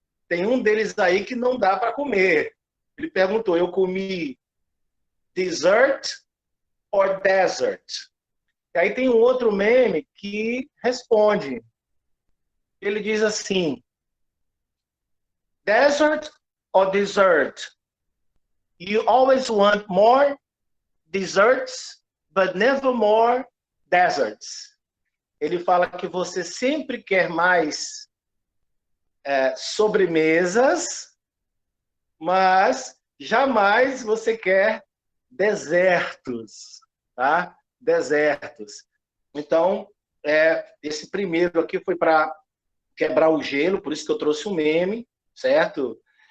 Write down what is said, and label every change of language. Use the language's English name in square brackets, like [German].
[Portuguese] Tem um deles aí que não dá para comer. Ele perguntou, eu comi [English] dessert or desert? [Portuguese] E aí tem um outro meme que responde. Ele diz assim, [English] desert or dessert? You always want more desserts, but never more deserts. [Portuguese] Ele fala que você sempre quer mais sobremesas, mas jamais você quer desertos, tá? Desertos. Então, esse primeiro aqui foi para quebrar o gelo, por isso que eu trouxe um meme, certo?